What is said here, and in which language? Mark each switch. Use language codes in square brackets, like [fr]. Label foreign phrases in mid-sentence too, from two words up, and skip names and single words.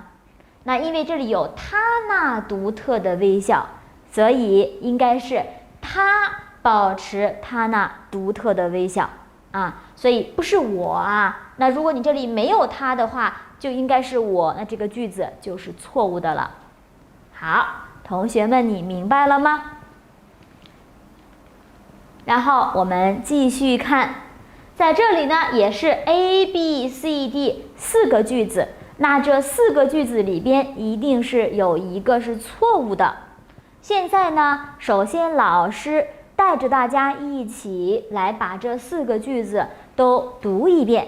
[zh] 那因為這裡有他那獨特的微笑，所以應該是他保持他那獨特的微笑啊，所以不是我啊。那如果你這裡沒有他的話，就應該是我，那這個句子就是錯誤的了。好，同學們，你明白了嗎？然後我們繼續看，在這裡呢也是 A、B、C、D 4個句子，那這4個句子裡邊一定是有一個是錯誤的。現在呢，首先老師帶着大家一起來把這4個句子都讀一遍。